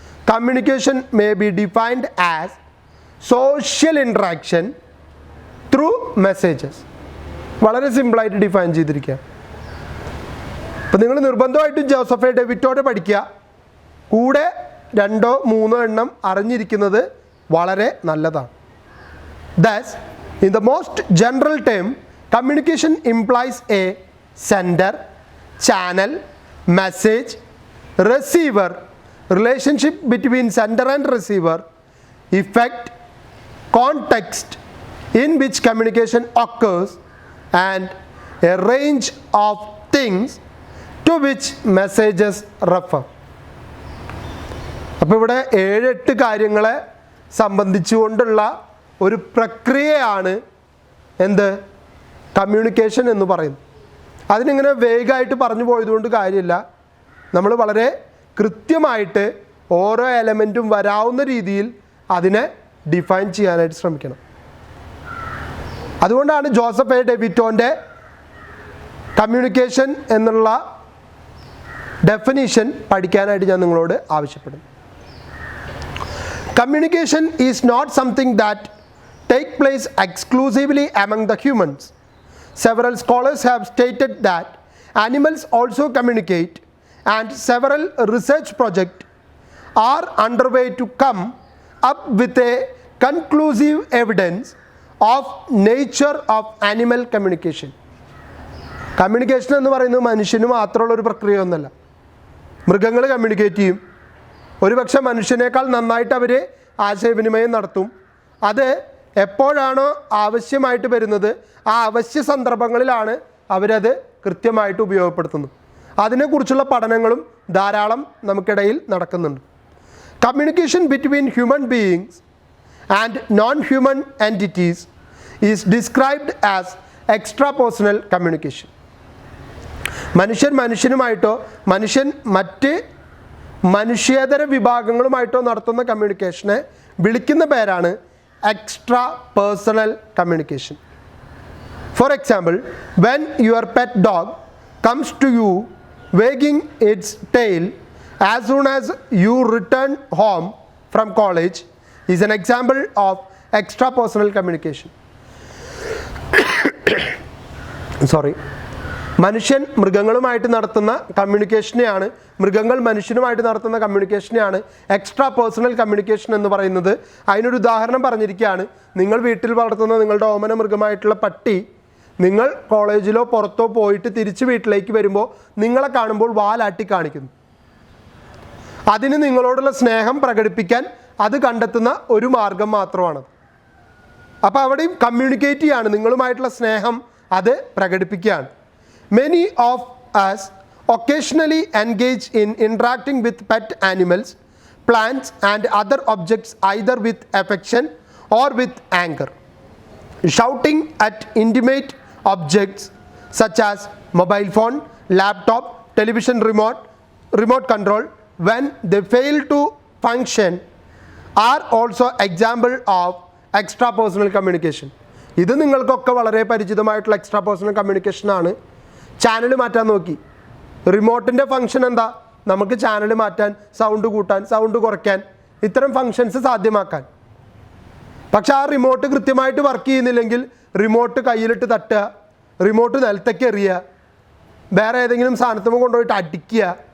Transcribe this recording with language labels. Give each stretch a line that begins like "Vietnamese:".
English: Communication may be defined as social interaction through messages.
Malayalam: വളരെ സിമ്പിളായിട്ട് define ചെയ്തിരിക്കുക. അപ്പോൾ നിങ്ങൾ നിർബന്ധമായിട്ടും ജോസഫ് എ ഡെവിറ്റോടെ പഠിക്കുക. കൂടെ 2-3 എണ്ണം അറിഞ്ഞിരിക്കുന്നത് വളരെ നല്ലതാണ്.
English: Thus, in the most general term, communication implies a sender, channel, message, receiver, relationship between sender and receiver, effect, context in which communication occurs, and a range of things to which messages refer.
Malayalam: അപ്പോൾ ഇവിടെ 7-8 കാര്യങ്ങളെ സംബന്ധിച്ചുകൊണ്ടുള്ള ഒരു പ്രക്രിയയാണ് എന്ത് communication എന്ന് പറയുന്നത്. അതിനിങ്ങനെ വേഗമായിട്ട് പറഞ്ഞു പോയതുകൊണ്ട് കാര്യമില്ല. നമ്മൾ വളരെ കൃത്യമായിട്ട് ഓരോ എലമെൻറ്റും വരാവുന്ന രീതിയിൽ അതിനെ ഡിഫൈൻ ചെയ്യാനായിട്ട് ശ്രമിക്കണം. അതുകൊണ്ടാണ് ജോസഫ് എ ഡെവിറ്റോൻ്റെ കമ്മ്യൂണിക്കേഷൻ എന്നുള്ള ഡെഫിനിഷൻ പഠിക്കാനായിട്ട് ഞാൻ നിങ്ങളോട് ആവശ്യപ്പെടുന്നു.
English: Communication is not something that take place exclusively among the humans. Several scholars have stated that animals also communicate, and several research projects are underway to come up with a conclusive evidence of nature of animal communication.
Malayalam: Communication എന്ന് പറയുന്നത് മനുഷ്യന് മാത്രമുള്ള ഒരു പ്രക്രിയ ഒന്നല്ല. മൃഗങ്ങൾ communicate ചെയ്യും. ഒരുപക്ഷെ മനുഷ്യനേക്കാൾ നന്നായിട്ട് അവർ ആശയവിനിമയം നടത്തും. അത് എപ്പോഴാണോ ആവശ്യമായിട്ട് വരുന്നത് ആ അവശ്യ സന്ദർഭങ്ങളിലാണ് അവരത് കൃത്യമായിട്ട് ഉപയോഗപ്പെടുത്തുന്നത്. അതിനെക്കുറിച്ചുള്ള പഠനങ്ങളും ധാരാളം നമുക്കിടയിൽ നടക്കുന്നുണ്ട്.
English: Communication between human beings and non human entities is described as extra personal communication.
Malayalam: മനുഷ്യൻ മനുഷ്യനുമായിട്ടോ മനുഷ്യൻ മറ്റ് മനുഷ്യേതര വിഭാഗങ്ങളുമായിട്ടോ നടത്തുന്ന കമ്മ്യൂണിക്കേഷനെ വിളിക്കുന്ന പേരാണ് extra personal communication.
English: For example, when your pet dog comes to you wagging its tail as soon as you return home from college is an example of extra personal communication. Sorry.
Malayalam: മനുഷ്യൻ മൃഗങ്ങളുമായിട്ട് നടത്തുന്ന കമ്മ്യൂണിക്കേഷനെയാണ്, മൃഗങ്ങൾ മനുഷ്യനുമായിട്ട് നടത്തുന്ന കമ്മ്യൂണിക്കേഷനെയാണ് extra personal communication എന്ന് പറയുന്നത്. അതിനൊരു ഉദാഹരണം പറഞ്ഞിരിക്കുകയാണ്. നിങ്ങൾ വീട്ടിൽ വളർത്തുന്ന നിങ്ങളുടെ ഓമന മൃഗമായിട്ടുള്ള പട്ടി നിങ്ങൾ കോളേജിലോ പുറത്തോ പോയിട്ട് തിരിച്ച് വീട്ടിലേക്ക് വരുമ്പോൾ നിങ്ങളെ കാണുമ്പോൾ വാലാട്ടി കാണിക്കുന്നു. അതിന് നിങ്ങളോടുള്ള സ്നേഹം പ്രകടിപ്പിക്കാൻ അത് കണ്ടെത്തുന്ന ഒരു മാർഗം മാത്രമാണ്. അപ്പോൾ അവിടെയും കമ്മ്യൂണിക്കേറ്റ് ചെയ്യാണ്, നിങ്ങളുമായിട്ടുള്ള സ്നേഹം അത് പ്രകടിപ്പിക്കുകയാണ്.
English: Many of us occasionally engage in interacting with pet animals, plants and other objects either with affection or with anger. Shouting at intimate objects such as mobile phone, laptop, television remote control when they fail to function are also example of extrapersonal communication.
Malayalam: ഇത് നിങ്ങൾക്കൊക്കെ വളരെ പരിചിതമായിട്ടുള്ള extra personal communication ആണ്. Channel മാറ്റാൻ നോക്കി, റിമോട്ടിൻ്റെ function എന്താ? നമുക്ക് channel മാറ്റാൻ, sound കൂട്ടാൻ, സൗണ്ട് കുറയ്ക്കാൻ, ഇത്തരം ഫങ്ഷൻസ് സാധ്യമാക്കാൻ. പക്ഷെ ആ റിമോട്ട് കൃത്യമായിട്ട് വർക്ക് ചെയ്യുന്നില്ലെങ്കിൽ റിമോട്ട് കയ്യിലിട്ട് തട്ടുക, റിമോട്ട് നിലത്തേക്ക് എറിയുക, വേറെ ഏതെങ്കിലും സാധനത്തുമ്പോൾ കൊണ്ടുപോയിട്ട് അടിക്കുക.